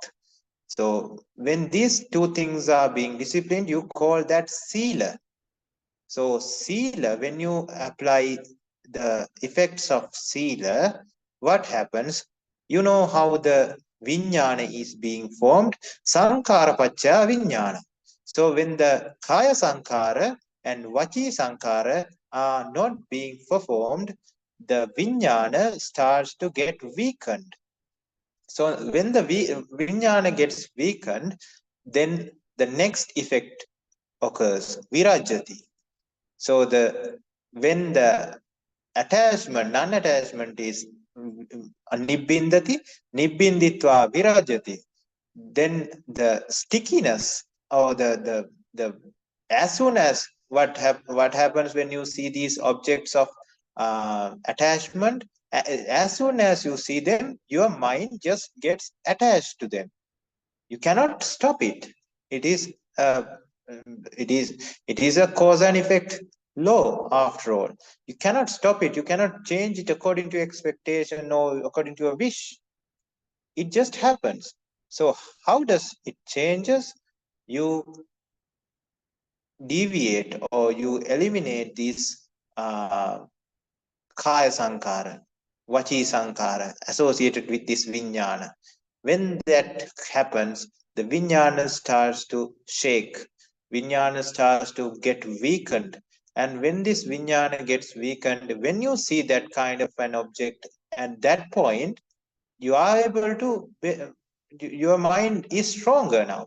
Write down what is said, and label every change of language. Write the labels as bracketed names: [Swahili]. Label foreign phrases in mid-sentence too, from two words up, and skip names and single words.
[English] So when these two things are being disciplined, you call that sila. So sila, when you apply the effects of sila, what happens? You know how the vijnana is being formed, [Pali] sankhara pacca vijnana. [English] So when the [Pali] kaya sankhara [English] and [Pali] vachi sankhara [English] are not being performed, the vijnana starts to get weakened. So when the vijnana gets weakened, then the next effect occurs, virajyati. So when the attachment, non-attachment is [Pali] nibbindati, nibbinditva virajyati, [English] then the stickiness or the as soon as what happens when you see these objects of attachment, as soon as you see them, your mind just gets attached to them. You cannot stop it. It is a cause and effect law after all. You cannot stop it. You cannot change it according to expectation or according to a wish. It just happens. So how does it changes? You deviate or you eliminate these [Pali] kaya sankhara, vachi sankhara [English] associated with this vijnana. When that happens, the vijnana starts to shake. Vijnana starts to get weakened. And when this vijnana gets weakened, when you see that kind of an object, at that point, you are able to, your mind is stronger now.